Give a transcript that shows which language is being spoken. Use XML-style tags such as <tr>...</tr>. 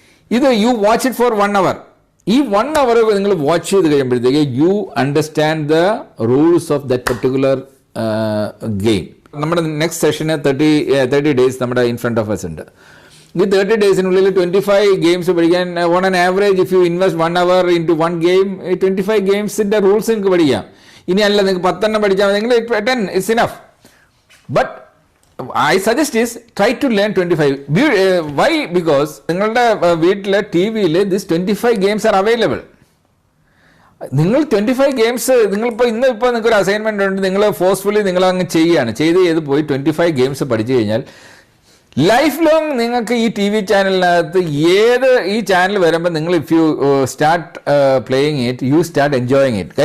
<en>ഇത് you watch it for 1 hour.</en> <ml>ഈ 1 hour നിങ്ങൾ വാച്ച് ചെയ്ത് കഴിയുമ്പോഴത്തേക്ക്</ml> <en>You understand the rules of that particular game.</en> <ml>നമ്മുടെ നെക്സ്റ്റ് സെഷന് 30 ഡേയ്സ് നമ്മുടെ</ml> <en>in front of us</en> <ml>ഉണ്ട്. ഈ 30 ഡേയ്സിനുള്ളിൽ 25 ഗെയിംസ് പഠിക്കാൻ</ml> <en>on an average if you invest 1 hour into 1 game</en> <ml>25 ഗെയിംസിൻ്റെ rules നിങ്ങൾക്ക് പഠിക്കാം. ഇനി അല്ല നിങ്ങൾക്ക് 10 പഠിച്ചാൽ നിങ്ങൾ 10</ml> <en>It's enough. But I suggest is try to learn 25. Why? Because</en> <ml>നിങ്ങളുടെ വീട്ടിലെ TV-യിൽ</ml> <en>this 25 games are available.</en> <ml>നിങ്ങൾ 25 ഗെയിംസ് നിങ്ങളിപ്പോൾ ഇപ്പോൾ നിങ്ങൾക്കൊരു അസൈൻമെൻ്റ് ഉണ്ട്, നിങ്ങൾ ഫോഴ്സ്ഫുള്ളി നിങ്ങളങ്ങ് ചെയ്ത് പോയി 25 ഗെയിംസ് പഠിച്ചു കഴിഞ്ഞാൽ ലൈഫ് ലോങ് നിങ്ങൾക്ക് ഈ TV ചാനലിനകത്ത് ഈ ചാനൽ വരുമ്പോൾ നിങ്ങൾ</ml> <en>If you start playing it you start enjoying it.</en>